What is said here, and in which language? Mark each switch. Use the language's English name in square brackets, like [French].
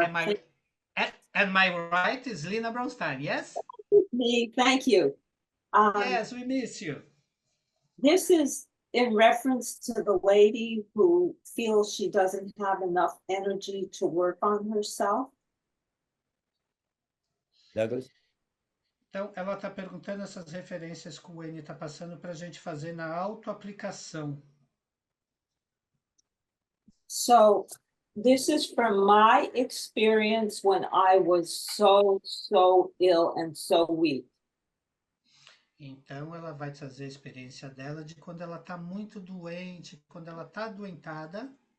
[English] And my right is Lina Braunstein, yes? Me, thank you. Yes, we miss you. This is in reference to the lady who feels she doesn't have enough energy to work on herself. Douglas? [Portuguese] Então, ela está perguntando essas referências que o Wayne está passando para a gente fazer na autoaplicação. [English] So this is from my experience when I was so ill and so weak. [Portuguese] Então, ela vai trazer a experiência dela de quando ela está muito doente, quando ela está adoentada.